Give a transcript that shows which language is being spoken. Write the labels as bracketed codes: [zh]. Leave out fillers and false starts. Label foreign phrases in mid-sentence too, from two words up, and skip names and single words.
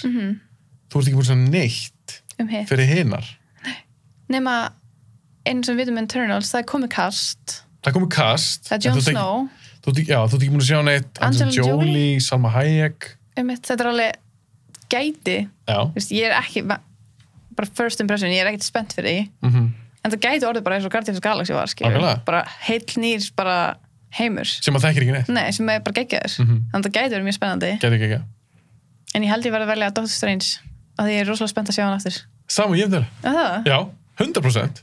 [is] Þú ert ekki búin að sjá neitt fyrir hinar. Nei. Nema, eins sem við vitum með Eternals, það er komið cast. Það er Jon Snow. Þú ert ekki búin að sjá neitt. Angelina Jolie, Salma Hayek. Þetta er alveg gæti. Já. Ég er ekki, bara [en] first impression, [is] ég er ekkert spennt fyrir því. En það gæti orðið bara eins og Guardians of the Galaxy var, skilur. Bara heill nýr, bara heimur. Sem að þekkir ekki neitt. Nei, sem er bara geggjaður. Þannig að það gæti verið mjög spennandi. Gæti ekki. En ég held ég verið að velja Doctor Strange, að ég er rosalega spennt að sjá hann aftur. Saman, ég held það. Já, 100%.